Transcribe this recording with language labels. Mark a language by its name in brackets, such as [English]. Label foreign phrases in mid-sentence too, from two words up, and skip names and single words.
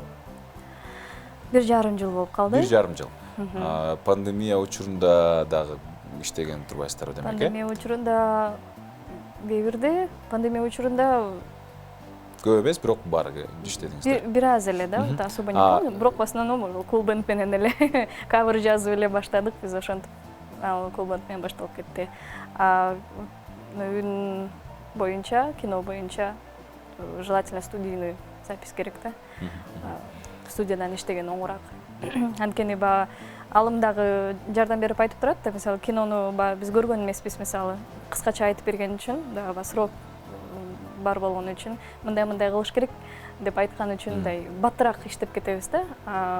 [Kyrgyz] 1,5 жыл болуп калды. 1,5 жыл. Пандемия учурунда дагы иштеген турбайсыздарбы демек? Пандемия учурунда кээ бирде, пандемия учурунда көп эмес, бирок бар иштедиңиздер. Бир аз эле да, [Russian] особо не помню, [Kyrgyz] бирок [Russian] в основном [Kyrgyz] кул бенд менен эле кавер жазып эле баштадык биз, ошентип кул бенд менен башталып кетти. Үйүн боюнча, кино боюнча [Russian] желательно студийный запись [Kyrgyz] керек да. Студиядан иштеген оңураак. Анткени алым дагы жардам берип айтып турат да, мисалы кинону биз көргөн эмеспиз, мисалы кыскача айтып берген үчүн, дагы срок бар болгон үчүн, мындай кылыш керек деп айткан үчүн мындай баттыраак иштеп кетебиз да.